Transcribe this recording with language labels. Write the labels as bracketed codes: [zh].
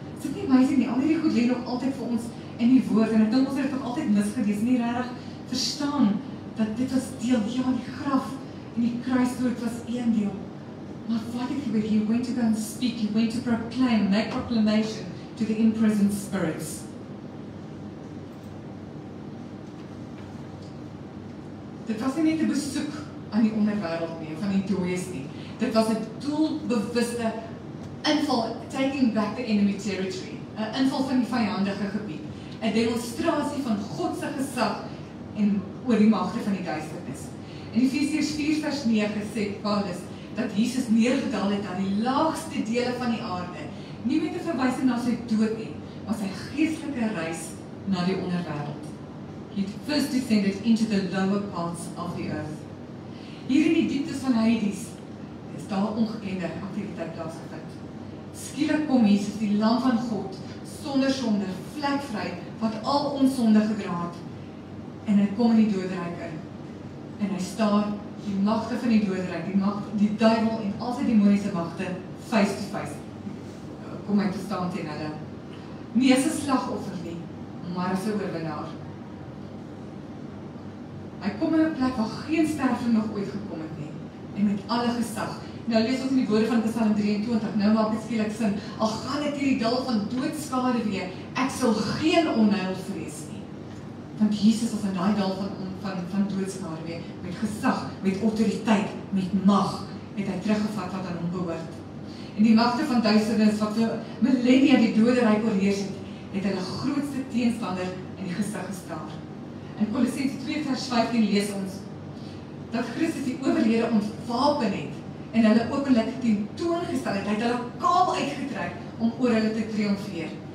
[af] Is dit nie amazing nie? Al hierdie goed lê nog altyd vir ons in die woord, en ek dink ons het dit nog altyd misgelees, nie regtig verstaan dat dit was deel, ja, die graf en die kruisdood was een deel. Maar wat het gebeur? [en] He went to go and speak, he went to proclaim, make proclamation to the imprisoned spirits. [af] Dit was nie net 'n besoek aan die onderwêreld nie, van die dooies nie. Dit was 'n doelbewuste inval, [en] taking back the enemy territory, [af] 'n inval van die vyandige gebied, 'n demonstrasie van God se gesag en oor die magte van die duisternis. In Efesiërs 4 vers 9 sê Paulus dat Jesus neergedaal het aan die laagste dele van die aarde, nie met 'n verwysing na sy dood nie, maar sy geestelike reis na die onderwêreld. [en] He first descended into the lower parts of the earth. [af] Hier in die dieptes van Hades is daar ongekende aktiwiteit plaasgevind. Skielik kom Jesus, die Lam van God, sonder sonde, vlekvry, wat al ons sonde gedra het. En hy kom in die doderyk in. En hy staan die magte van die doderyk, die duiwel en al sy demoniese magte [en] face to face. [af] Kom hy te staan teen hulle. Nie as 'n slagoffer nie, maar as 'n oorwinnaar. Hy kom in 'n plek waar geen sterfling nog ooit gekom het nie, en met alle gesag. Nou lees ons in die woorde van Psalm 23, nou maak dit skielik sin, al gaan ek hierdie dal van doodskade weer, ek sal geen onheil vrees nie. Want Jesus was in daai dal van doodskade weer, met gesag, met autoriteit, met mag, het hy teruggevat wat aan hom behoort. En die magte van duisternis wat vir millennia die doderyk oorheers het hulle grootste teenstander in die gesig gestaar. In Kolossense 2 vers 15 lees ons dat Christus die owerhede ontwapen het en hulle openlik tentoongestel het. Hy het hulle kaal uitgetrek om oor hulle te triomfeer.